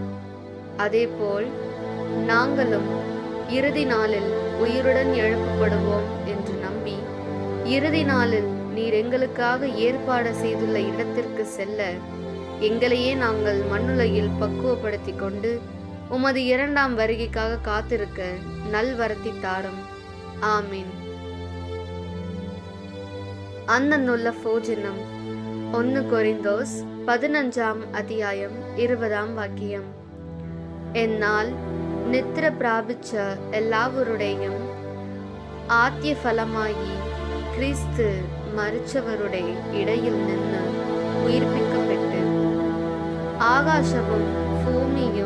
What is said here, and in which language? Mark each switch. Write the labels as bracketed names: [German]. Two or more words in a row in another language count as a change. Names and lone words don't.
[Tamil] அதேபோல் நாங்களும் இறுதி நாளில் உயிருடன் எழுப்பப்படுவோம் என்று நம்பி, இறுதி நாளில் நீர் எங்களுக்காக ஏற்பாடு செய்துள்ள இடத்திற்கு செல்ல எங்களையே நாங்கள் மண்ணுலகில் பக்குவப்படுத்தி கொண்டு உமது 2ஆம் வருகைக்காக காத்திருக்க நல்வரத்தை தாரும். ஆமீன். அந்தன்னுள்ள போஜனம் 1 கொரிந்தோஸ் 15ஆம் அத்தியாயம் 20ஆம் வாக்கியம். [Malayalam] എന്നാൽ നിദ്ര പ്രാപിച്ച എല്ലാവരുടെയും ആദ്യ ഫലമായി ക്രിസ്തു മരിച്ചവരുടെ ഇടയിൽ നിന്ന് ഉയിർപ്പിക്കപ്പെട്ട് ആകാശവും ഭൂമിയും